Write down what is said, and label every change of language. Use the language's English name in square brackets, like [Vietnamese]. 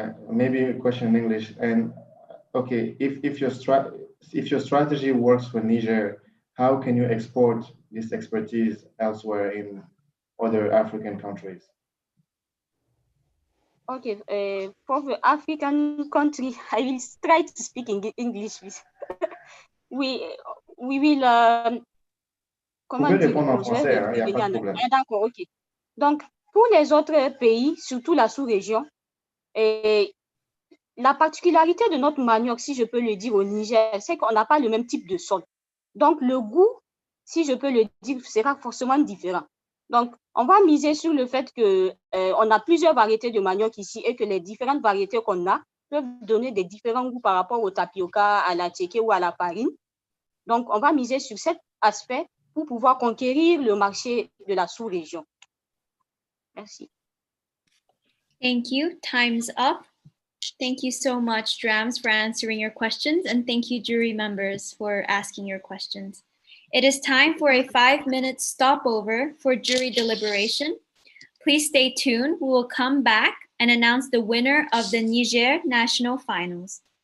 [English] Maybe a question in English. And okay, if your strategy works for Niger, how can you export this expertise elsewhere in other African countries? Okay, for the African country, I will try to speak in English. we will. [French] Comment vous pouvez dire? répondre en français, il n'y a pas de problème. D'accord, ok. Donc, pour les autres pays, surtout la sous-région, la particularité de notre manioc, si je peux le dire au Niger, c'est qu'on n'a pas le même type de sol. Donc, le goût, si je peux le dire, sera forcément différent. Donc, on va miser sur le fait qu'on a plusieurs variétés de manioc ici et que les différentes variétés qu'on a peuvent donner des différents goûts par rapport au tapioca, à la tchéké ou à la farine. Donc, on va miser sur cet aspect pour pouvoir conquérir le marché de la sous-région. Merci. [English] Thank you. Time's up. Thank you so much, Drams, for answering your questions, and thank you, jury members, for asking your questions. It is time for a 5-minute stopover for jury deliberation. Please stay tuned. We will come back and announce the winner of the Niger National Finals.